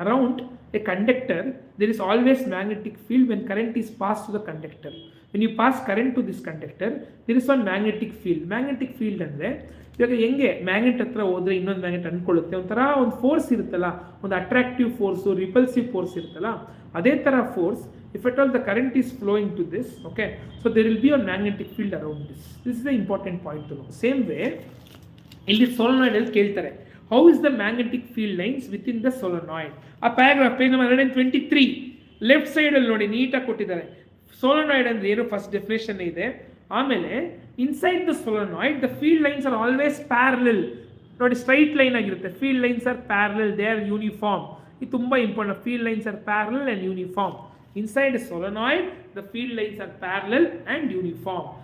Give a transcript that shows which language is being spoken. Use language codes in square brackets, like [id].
[en] Around a conductor there is always magnetic field when current is pass to the conductor. When you pass current to this conductor there is one magnetic field. [kn] Magnetic field ಅಂದರೆ ಇವಾಗ ಹೆಂಗೆ magnet ಹತ್ರ ಹೋದ್ರೆ ಇನ್ನೊಂದು magnet ಅಂದ್ಕೊಳ್ಳುತ್ತೆ, ಒಂಥರ ಒಂದು force ಇರುತ್ತಲ್ಲ, ಒಂದು ಅಟ್ರಾಕ್ಟಿವ್ ಫೋರ್ಸು, ರಿಪಲ್ಸಿವ್ ಫೋರ್ಸ್ ಇರುತ್ತಲ್ಲ, ಅದೇ ಥರ force. [en] If at all the current is flowing to this, okay, so there will be a magnetic field around this. This is the important point to know. Same way, [kn] ಇಲ್ಲಿ solenoid ಅಲ್ಲಿ ಕೇಳ್ತಾರೆ, [en] how is the magnetic field lines within the solenoid? [kn] ಆ paragraph page number 123 left side ಅಲ್ಲಿ ನೋಡಿ ನೀಟಾಗಿ ಕೊಟ್ಟಿದ್ದಾರೆ. ಸೋಲನಾಯ್ಡ್ ಅಂದ್ರೆ ಏನು ಫಸ್ಟ್ ಡೆಫಿನೇಷನ್ ಇದೆ. [en] ಆಮೇಲೆ inside the solenoid the field lines are always parallel. [kn] ನೋಡಿ ಸ್ಟ್ರೈಟ್ ಲೈನ್ ಆಗಿರುತ್ತೆ, [en] Field lines are parallel, they are uniform. [kn] ಇದು ತುಂಬಾ important, [en] Field lines are parallel and uniform. Inside a solenoid, the field lines are parallel and uniform.